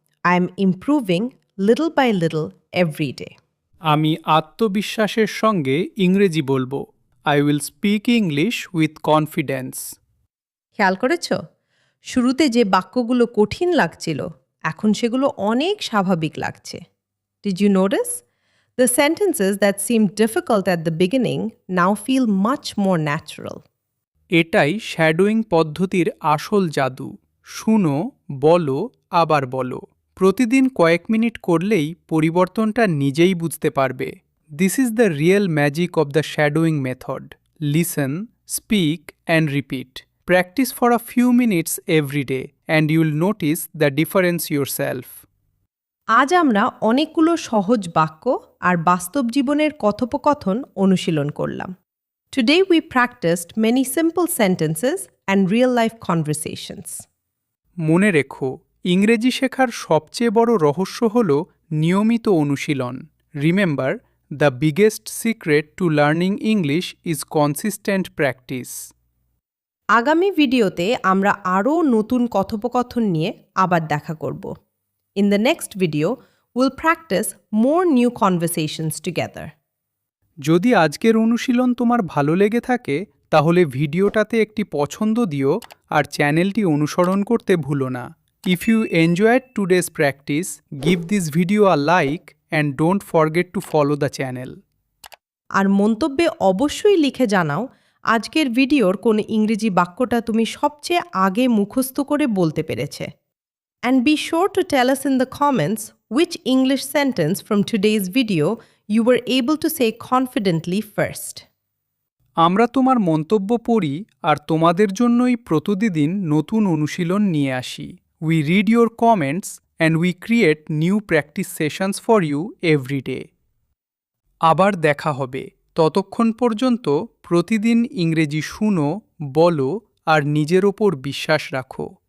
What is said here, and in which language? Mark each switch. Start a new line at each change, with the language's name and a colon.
English: I am improving little by little every day.
Bangla: আমি আত্মবিশ্বাসের সঙ্গে ইংরেজি বলবো।
English: I will speak English with confidence.
Bangla: খেয়াল করেছ? শুরুতে যে বাক্যগুলো কঠিন লাগছিল এখন সেগুলো অনেক স্বাভাবিক লাগছে।
English: Did you notice? The sentences that seemed difficult at the beginning now feel much more natural.
Bangla: এটাই শ্যাডোয়িং পদ্ধতির আসল জাদু। শুনো, বলো, আবার বলো। প্রতিদিন কয়েক মিনিট করলেই পরিবর্তনটা নিজেই বুঝতে পারবে।
English: This is the real magic of the shadowing method. Listen, speak and repeat. Practice for a few minutes every day and you'll notice the difference yourself.
Bangla: আজ আমরা অনেকগুলো সহজ বাক্য আর বাস্তব জীবনের কথোপকথন অনুশীলন করলাম।
English: Today we practiced many simple sentences and real-life conversations.
Bangla: মনে রেখো, ইংরেজি শেখার সবচেয়ে বড় রহস্য হল নিয়মিত অনুশীলন।
English: Remember, the biggest secret to learning English is consistent practice.
Bangla: আগামী ভিডিওতে আমরা আরও নতুন কথোপকথন নিয়ে আবার দেখা করব।
English: In the next video, we'll practice more new conversations together.
Bangla: যদি আজকের অনুশীলন তোমার ভালো লেগে থাকে তাহলে ভিডিওটাতে একটি পছন্দ দিও আর চ্যানেলটি অনুসরণ করতে ভুলো না।
English: If you enjoyed today's practice, give this video a like and don't forget to follow the channel.
Bangla: আর মন্তব্যে অবশ্যই লিখে জানাও আজকের ভিডিওর কোন ইংরেজি বাক্যটা তুমি সবচেয়ে আগে মুখস্থ করে বলতে পেরেছে।
English: And be sure to tell us in the comments which English sentence from today's video you were able to say confidently first.
Bangla: আমরা তোমার মন্তব্য পড়ি আর তোমাদের জন্যই প্রতিদিন নতুন অনুশীলন নিয়ে আসি।
English: We read your comments and we create new practice sessions for you every day.
Bangla: আবার দেখা হবে। ততক্ষণ পর্যন্ত প্রতিদিন ইংরেজি শুনো, বলো আর নিজের ওপর বিশ্বাস রাখো।